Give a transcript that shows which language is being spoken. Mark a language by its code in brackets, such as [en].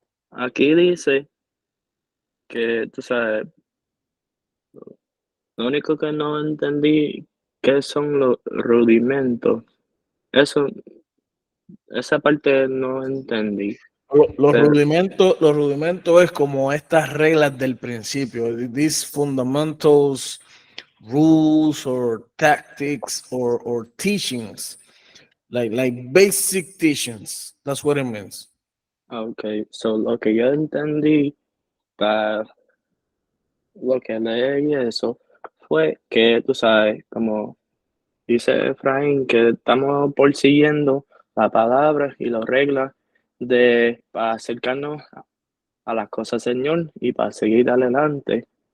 [es] Aquí dice que, tú sabes, lo único que no entendí qué son los rudimentos. Eso, esa parte no entendí. Pero, Los rudimentos es como estas reglas del principio. [en] These fundamentals, rules or tactics or teachings. Like basic teachings. That's what it means. [es] ok, so lo que yo entendí para lo que leí eso fue que, tú sabes, como dice Efraín, que estamos persiguiendo la palabra y las reglas para acercarnos a las cosas del Señor y para seguir adelante.